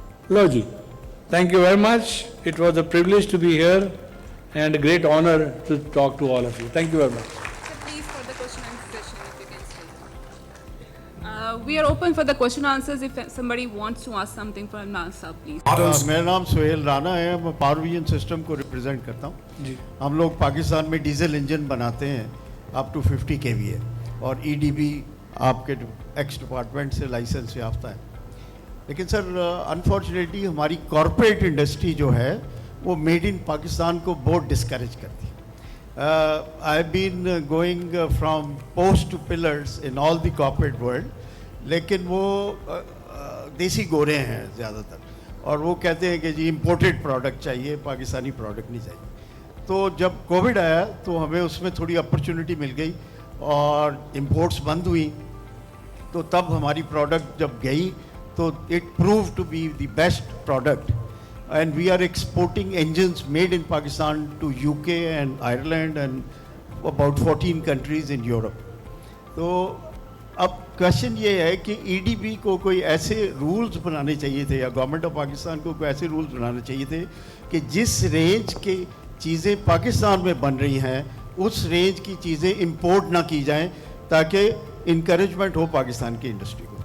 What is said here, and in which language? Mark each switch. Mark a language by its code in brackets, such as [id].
[ur] Love جی, [en] thank you very much. It was a privilege to be here and a great honor to talk to all of you. Thank you very much. So please for the question and answer session, if you can stay. We are open for the question and answers. If somebody wants to ask something for Imran sir, please. [ur] میرا نام سہیل رانا ہے, میں power vision system کو represent کرتا ہوں. جی, ہم لوگ پاکستان میں ڈیزل انجن بناتے ہیں اپ ٹو 50 kVA اور EDB آپ کے ایکس ڈپارٹمنٹ سے لائسنس یافتہ ہے. لیکن سر انفارچونیٹلی ہماری کارپوریٹ انڈسٹری جو ہے وہ میڈ ان پاکستان کو بہت ڈسکریج کرتی ہے. [en] I been going from post to pillars in all the corporate world, [ur] لیکن وہ دیسی گورے ہیں زیادہ تر, اور وہ کہتے ہیں کہ جی امپورٹڈ پروڈکٹ چاہیے, پاکستانی پروڈکٹ نہیں چاہیے. تو جب کووڈ آیا تو ہمیں اس میں تھوڑی اپرچونٹی مل گئی اور امپورٹس بند ہوئی, تو تب ہماری پروڈکٹ جب گئی تو [en] It prove to be the best product. And we are exporting engines made in Pakistan to UK and Ireland and about 14 countries in Europe. [ur] تو اب کوشچن یہ ہے کہ EDB کو کوئی ایسے رولز بنانے چاہیے تھے, یا گورنمنٹ آف پاکستان کو کوئی ایسے رولز بنانے چاہیے تھے کہ جس رینج کی چیزیں پاکستان میں بن رہی ہیں اس رینج کی چیزیں امپورٹ نہ کی جائیں, تاکہ انکریجمنٹ ہو پاکستان کی انڈسٹری کو.